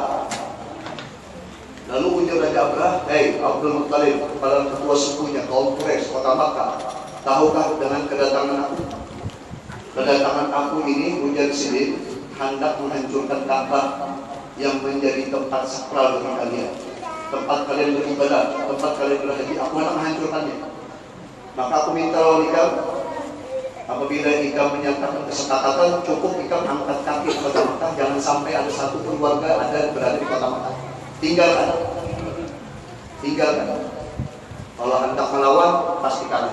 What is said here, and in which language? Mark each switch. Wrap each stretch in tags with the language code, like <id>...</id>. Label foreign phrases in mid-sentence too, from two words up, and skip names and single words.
<bjn>Lalu ujar Raja Abraham, "Hei Abdul Muttalib, kepala ketua sukunya kaum Quraisy kota Makkah, tahukah dengan kedatangan aku? Kedatangan aku ini ujar sini hendak menghancurkan Ka'bah yang menjadi tempat sakral bagi kalian, tempat kalian beribadah, tempat kalian berhaji. Aku hendak menghancurkannya. Maka aku minta lawan ikam, apabila ikam menyatakan kesepakatan, cukup ikam angkat kaki ke kota Makkah, jangan sampai ada satu pun warga ada berada di kota Makkah. Tinggalkan. Kalau hendak melawan, pasti kalah.</bjn>